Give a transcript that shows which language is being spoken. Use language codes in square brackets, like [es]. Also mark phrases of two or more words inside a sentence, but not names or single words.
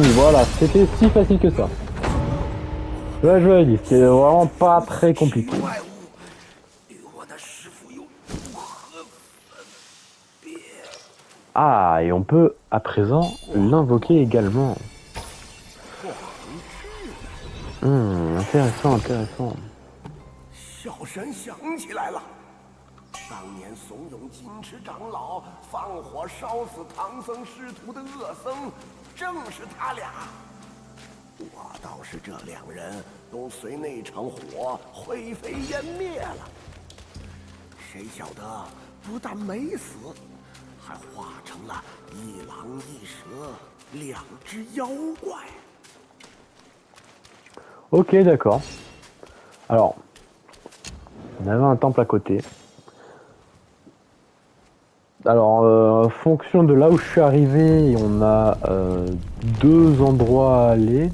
[fr] Voilà, c'était si facile que ça. Là, je vous l'ai dit, c'était vraiment pas très compliqué. Ah, et on peut à présent l'invoquer également. Intéressant, intéressant. [zh] 小神想起来了，当年怂恿金池长老放火烧死唐僧师徒的恶僧，正是他俩。我倒是这两人都随那场火灰飞烟灭了，谁晓得不但没死，还化成了一狼一蛇两只妖怪。 [fr] Ok, d'accord. Alors, on avait un temple à côté. Alors, en fonction de là où je suis arrivé, on a deux endroits à aller.